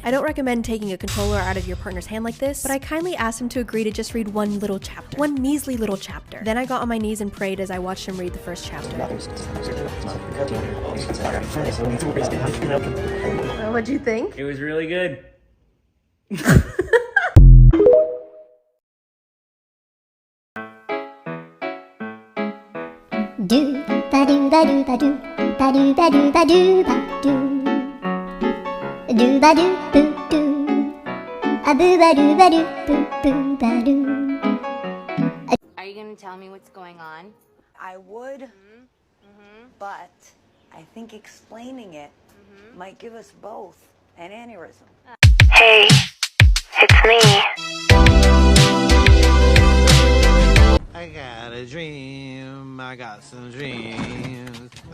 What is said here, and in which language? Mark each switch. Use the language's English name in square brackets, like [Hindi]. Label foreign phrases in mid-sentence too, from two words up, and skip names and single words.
[English] I don't recommend taking a controller out of your partner's hand like this, but I kindly asked him to agree to just read one little chapter. One measly little chapter. Then I got on my knees and prayed as I watched him read the first chapter. What'd you think? It was really good. Do ba do ba do ba do ba do ba do ba do ba do ba do boo do a boo ba do ba do boo boo ba do. Are you gonna tell me what's going on? I would, but I think explaining it might give us both an aneurysm. Hey, it's me. I got a dream, I got some dreams.